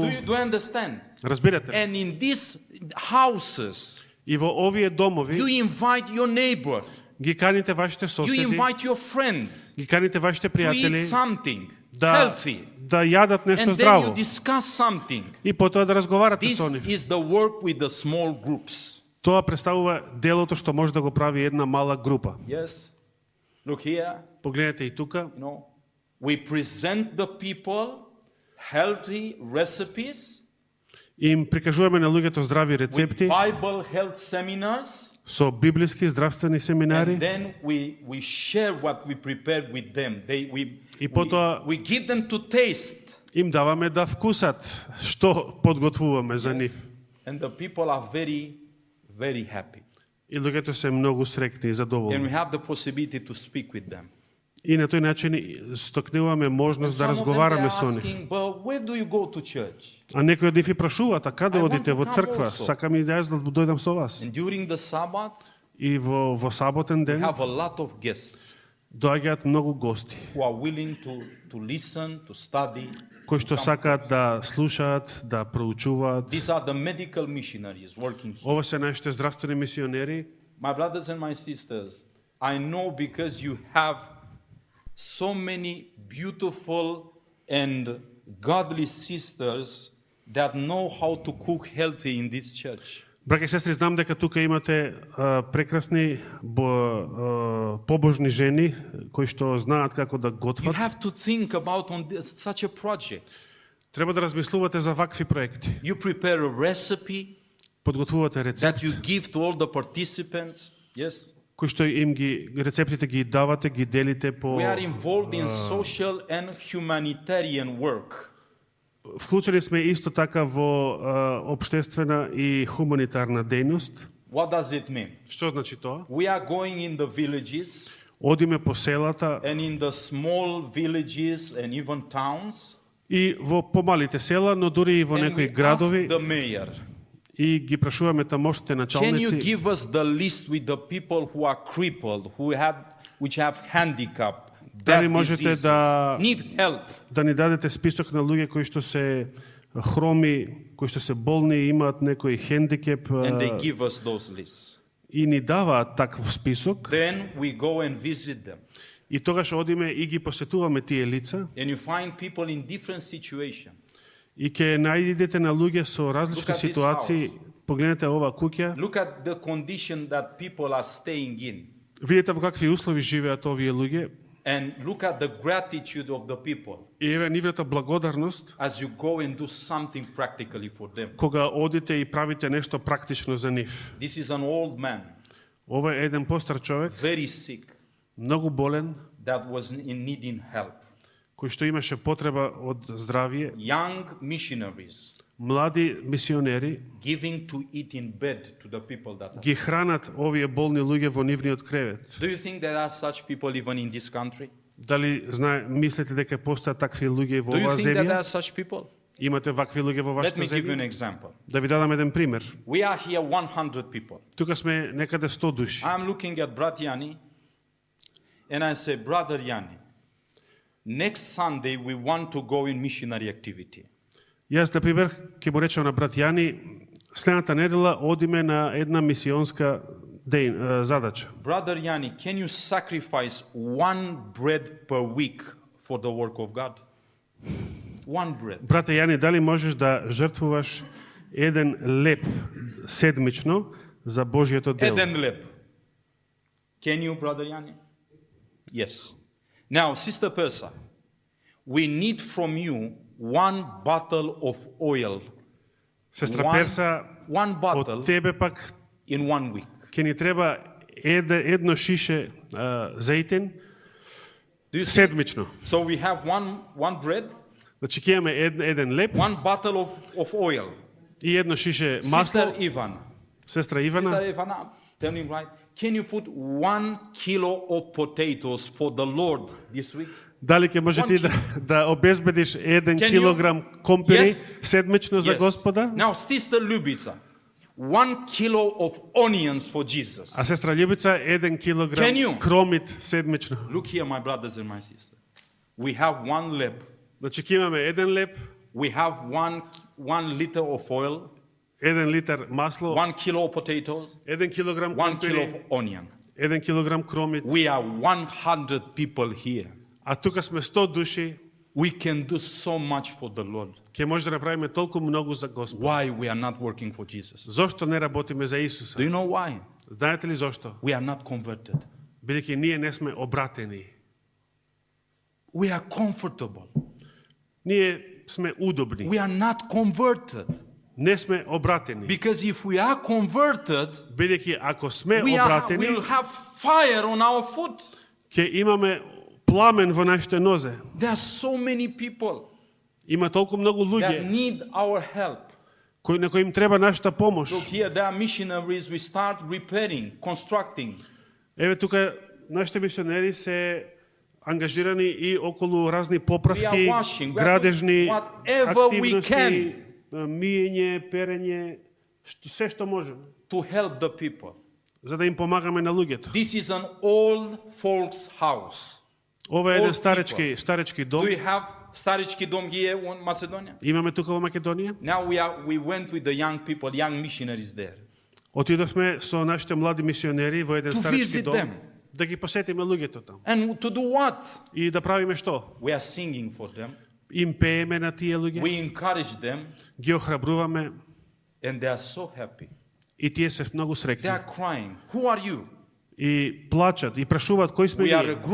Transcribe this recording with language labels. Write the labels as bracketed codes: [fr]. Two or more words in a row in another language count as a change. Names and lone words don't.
[en] Do you understand? [mk] Разбирате ли? [en] And in these houses, [mk] И во овие домови [en] you invite your neighbor. [mk] ги каните вашите [en] You [mk] соседи, [en] invite your friend [mk] ги каните вашите [en] to eat [mk] пријатели [en] something [mk] да [en] healthy. [mk] да јадат нешто [en] And then you [mk] здраво [en] discuss something. [mk] и потоа да разговарате [en] This [mk] со нив. [en] is the work with the small groups. [mk] Тоа представува делото што може да го прави една мала група. [en] Yes. Look here, [mk] Погледнете и тука, [en] you know, we present the people healthy recipes [mk] им прикажуваме на луѓето здрави [en] with [mk] рецепти [en] Bible health seminars, [mk] со библиски здравствени [en] and [mk] семинари [en] then we share what we prepared with them. [mk] И потоа [en] we give them to taste, [mk] им даваме да вкусат што подготвуваме за нив. [en] and the people are very, very happy. [mk] И луѓето се многу среќни и [en] And [mk] задоволни. [en] we have the possibility to speak with them. [mk] И на тој начин стокнуваме можност да [en] Some of them, [mk] разговараме [en] they're [mk] со нив. [en] asking, but where do you go to church? [mk] А некои од нив и прашуваат, а каде [en] I want [mk] одите [en] to [mk] во [en] come [mk] црква? [en] also. [mk] Сакам и да јас да дојдам со вас. [en] And during the Sabbath, [mk] И во саботен [en] we [mk] ден [en] have a lot of guests [mk] доаѓаат многу гости [en] who are willing to listen, to study. [mk] кои што сакаат да слушаат, да проучуваат. [en] These are the medical missionaries working here. [mk] Ова се нашите здравствени мисионери. [en] My brothers and my sisters, I know because you have so many beautiful and godly sisters that know how to cook healthy in this church. [mk] Браќа и сестри, знам дека тука имате прекрасни побожни жени кои што знаат како да [en] You [mk] готват. [en] have to think about on this, such a project. [mk] Треба да размислувате за вакви проекти. [en] You prepare a recipe [mk] Подготвувате рецепт, [en] that you give to all the participants. Yes. [mk] кои што им ги рецептите ги давате, ги делите по [en] We are involved in social and humanitarian work. [mk] Вклучени сме исто така во општествена и хуманитарна дејност. [en] What does it mean? [mk] Што значи тоа? [en] We are going in the villages [mk] Одиме по селата [en] and in the small villages and even towns. [mk] и во помалите села, но дури и во [en] And [mk] некои [en] we ask [mk] градови [en] the mayor, [mk] и ги прашуваме тамошните [en] can you [mk] началници. [en] give us the list with the people who are crippled, which have handicap, [mk] Дали [en] bad [mk] можете [en] diseases, [mk] да [en] need help? [mk] Да ни дадете список на луѓе кои што се хроми, кои што се болни и имаат некој хендикеп [en] And they give us those lists. [mk] и ни даваат таков список. [en] Then we go and visit them. [mk] И тогаш одиме и ги посетуваме тие лица [en] And you find people in different situations. [mk] и ќе најдете на луѓе со различни [en] Look at this [mk] ситуации. Погледнете оваа куќа, [en] Look at the condition that people are staying in. [mk] видите во какви услови живеат овие луѓе [en] And look at the gratitude of the people [mk] и еве нивната благодарност [en] as you go and do something practically for them. [mk] кога одите и правите нешто практично за нив. [en] This is an old man, [mk] Ова е еден постар човек, [en] very sick, [mk] многу болен, [en] that was in needing help. [mk] кој што имаше потреба од здравје, [en] Young missionaries [mk] млади мисионери [en] giving to eat in bed to the people that are [mk] ги [en] sick. [mk] хранат овие болни луѓе во нивниот кревет. [en] Do you think there are such people even in this country? [mk] Дали мислите дека постојат такви луѓе во [en] Do you [mk] оваа [en] think that there [mk] земја? [en] are such people? [mk] Имате вакви луѓе во [en] Let [mk] вашата [en] me give you an [mk] земја? [en] example. [mk] Да ви дадам еден пример. [en] We are here 100 people. [mk] Тука сме некаде 100 души. [en] I'm looking at Brat Yanni and I say, Brother Yanni, next Sunday we want to go in missionary activity. [mk] Јас, на пример, ќе му речам на брат Јани, следната недела одиме на една мисионска задача. [en] Brother Yanni, can you sacrifice one bread per week for the work of God? One bread. [mk] Брате Јани, дали можеш да жртвуваш еден леп седмично за Божјето дело? Еден леп. [en] Can you, Brother Yanni? Yes. Now, Sister Persa, we need from you one bottle of oil. [mk] Сестра [en] One- [mk] Перса, [en] one bottle [mk] од тебе пак [en] in 1 week. [mk] ќе ни треба едно шише зејтин [en] Do you see? [mk] седмично. [en] So we have one bread, [mk] Значи ќе имаме еден леп [en] one bottle of oil. [mk] и едно шише [en] Sister [mk] масло. [en] Ivan, [mk] Сестра [en] Sister [mk] Ивана, [en] Ivana, tell me right. Can you put 1 kilo of potatoes for the Lord this week? [mk] дали ќе може ти да обезбедиш 1 [en] Can you- [mk] килограм компири [en] Yes. [mk] седмично за [en] Yes. [mk] Господа? [en] Now, Sister Lubica, 1 kilo of onions for Jesus. [mk] А сестра Љубица 1 килограм [en] Can you? [mk] кромит седмично. [en] Look here, my brothers and my sisters. We have one lip. [mk] Значи ќе имаме еден леп, [en] We have one liter of oil, [mk] 1 литар масло, [en] 1 kilo of potatoes, [mk] 1 килограм [en] 1 kilo [mk] компири, [en] of onion. [mk] 1 килограм кромит. [en] We are 100 people here. [mk] А тука сме 100 души, [en] We can do so much for the Lord. [mk] ќе може да направиме толку многу за Господ. [en] Why we are not working for Jesus? [mk] Зошто не работиме за [en] Do [mk] Исуса? [en] you know why? [mk] Знаете ли зошто? [en] We are not converted. [mk] Бидејќи ние не сме обратени. [en] We are comfortable. [mk] Ние сме удобни. [en] We are not converted. [mk] Не сме обратени. [en] Because if we are converted, [mk] Бидејќи ако сме [en] we'll [mk] обратени, [en] have fire on our foot. [mk] ќе имаме пламен во нашите нозе. [en] There are so many people [mk] Има толку многу [en] that [mk] луѓе [en] need our help. [mk] на кои им треба нашата помош. [en] Look here, there are missionaries. We start repairing, constructing. [mk] Еве тука нашите мисионери се ангажирани и околу разни [en] We are [mk] поправки, [en] washing. We are [mk] градежни [en] doing whatever we [mk] активности, [en] can. [mk] миење, перење, се што можеме, [en] To help the people. [mk] за да им помагаме на луѓето. [en] This is an old folks' house. [mk] Ова е еден [en] Old [mk] старечки дом. [en] Do we have [mk] Старечки дом [en] here in Macedonia? [mk] Имаме тука во Македонија. [en] Now we went with the young people, young missionaries there. [mk] Отидовме со нашите млади мисионери во еден [en] To [mk] старечки [en] visit [mk] дом [en] them. [mk] да ги посетиме луѓето таму. [en] And to do what? [mk] И да правиме што? [en] We are singing for them. [mk] Им пееме на тие луѓе, [en] We encourage them [mk] ги охрабруваме [en] and they are so happy. [mk] И тие се многу [en] They [mk] среќни. [en] are crying. Who are you? [mk] И плачат, и прашуваат кои сме [en] We are a [mk] ние.